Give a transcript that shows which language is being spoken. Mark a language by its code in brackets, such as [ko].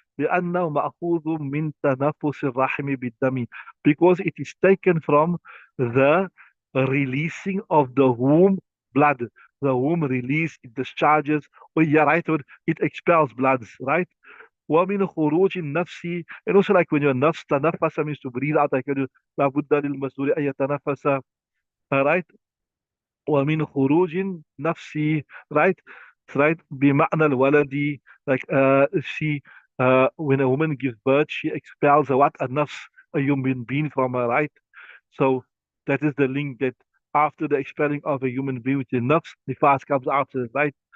[ar] لأنه مأخوذ من تنفس الرحم بالدم, [en] because it is taken from the releasing of the womb blood. The womb release, it discharges, or yeah, right, or it expels bloods, right? [ar] ومن خروج النفس, [en] and also like when your nafs تنفس means to breathe out, like [ar] لابد للمسؤول أن يتنفس, [en] right? [ar] ومن خروج نفسي, [en] right? Right, [ar] بمعنى الولد, [en] like she, when a woman gives birth, she expels a what? A nafs, a human being from her, right? So that is the link, that after the expelling of a human being with the nafs, nifas comes after, right?